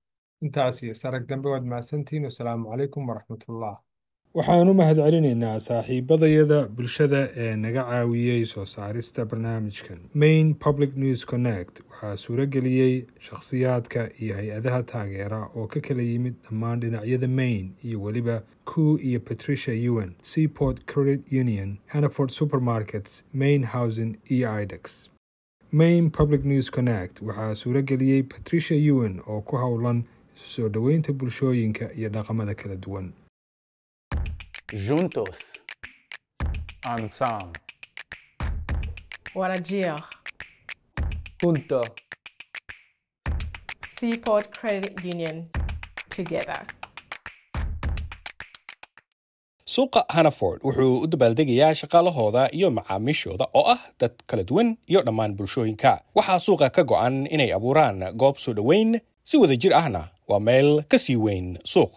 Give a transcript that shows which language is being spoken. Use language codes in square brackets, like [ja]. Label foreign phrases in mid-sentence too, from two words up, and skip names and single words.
[so] Intaas iyo sarag dambe waad mahadsantihiin. [ar] والسلام عليكم ورحمة الله. [so] waxaanu mahadcelinaynaa saaxiibadayada bulshada ee naga caawiyey soo saarista barnaamijkan. Maine Public News Connect waxaa suurageliyey shakhsiyaadka iyo hay-adaha taageera oo ka kala yimid dhammaan dhinacyada Maine iyo weliba Ku iyo Patricia Ewan, Seaport Credit Union, Hannaford Supermarkets, Maine Housing iyo IDEX. Maine Public News Connect waxaa suurageliyey Patricia Ewan oo ku howlan isu soo dhoweynta bulshooyinka iyo dhaqamada kala duwan. [es] Juntos. Ensemble. [so] Warajir. Junto. Seaport Credit Union. [en] Together. [so] suuqa Hannaford wuxuu u dabaaldegayaa shaqaalahooda iyo macaamiishooda oo ah dad kala duwan iyo dhammaan bulshooyinka. Waxaa suuqa ka go'an inay abuuraan goob soo dhoweyn si wada jir ahna waa meel ka sii weyn suuq.